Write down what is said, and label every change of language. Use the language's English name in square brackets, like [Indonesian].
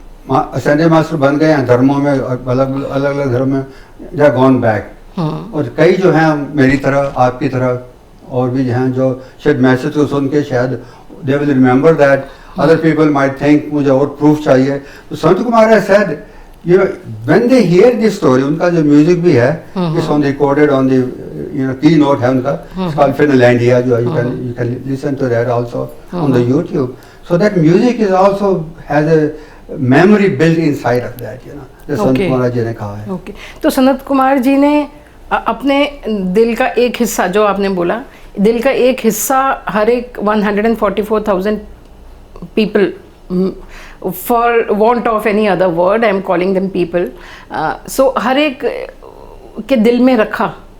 [Hindi] Sunday master बन गए हैं धर्मों में, अलग अलग धर्म में, दे आर गॉन बैक। और कई जो हैं मेरी तरह, आपकी तरह और भी हैं जो शायद मैसेज को सुन के शायद दे will remember that other people might think मुझे और प्रूफ चाहिए। [English] तो Sant Kumar has said, you know, when they hear this story, उनका जो म्यूजिक भी है, it's on recorded on the, you know, keynote है उनका, it's called Finlandia, जो you can listen to that also on the YouTube. So that music is also has a memory built inside of that, you know, जो संत कुमार जी ने कहा है। Okay. [Hindi] तो सनत कुमार जी ने अपने दिल का एक हिस्सा, जो आपने बोला, दिल का एक हिस्सा हर एक 144,000 people, for want of any other word, I am calling them people, so हर एक के दिल में रखा।